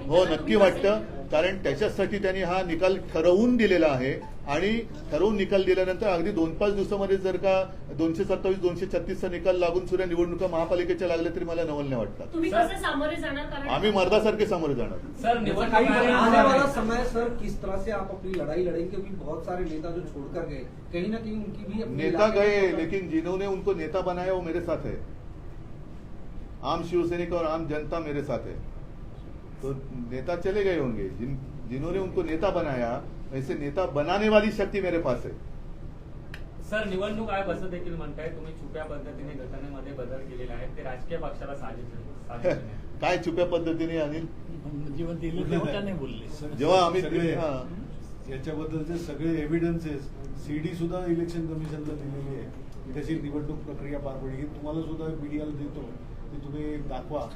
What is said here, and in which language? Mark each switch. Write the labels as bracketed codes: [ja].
[mr] हो, नक्की वाटतं, कारण त्याच्यासाठी त्यांनी हा निकाल ठरवून दिलेला आहे आणि ठरवून निकाल दिल्यानंतर अगदी 2-5 दिवसामध्ये जर का 227-236चा निकाल लागून सुद्धा निवडणुका महापालिकेच्या लागल्या तरी मला नवल नाही वाटतं. तुम्ही कसे सामोरे जाणार? आम्ही मर्दासारखे सामोरे जाणार. [hi] सर आने वाला समय सर किस तरह से आप अपनी लड़ाई लड़ेंगे, क्योंकि बहुत सारे नेता जो छोड़कर गए कहीं ना कहीं उनकी भी नेता गए, लेकिन जिन्होंने उनको नेता बनाया वो मेरे साथ है. आम शिवसैनिक और आम जनता मेरे साथ है. तो नेता चले गए होंगे, जिन्होंने उनको नेता बनाया ऐसे नेता बनाने वाली शक्ती मेरे पास है. [mr] सर निवडणूक आयोग असं देखील म्हणताय तुम्ही छुप्या पद्धतीने घटनेमध्ये बदल केलेला आहे, ते राजकीय पक्षाला साजिश काय छुप्या पद्धतीने अनिल? जेव्हा दिलं तेव्हा त्याने बोलले. जेव्हा आम्ही याच्याबद्दलचे सगळे एव्हिडन्सेस सीडी सुद्धा इलेक्शन कमिशनला दिलेली आहे की कशी निवडणूक प्रक्रिया पार पडली, ही तुम्हाला सुद्धा मीडियाला देतो, ते तुम्ही दाखवा.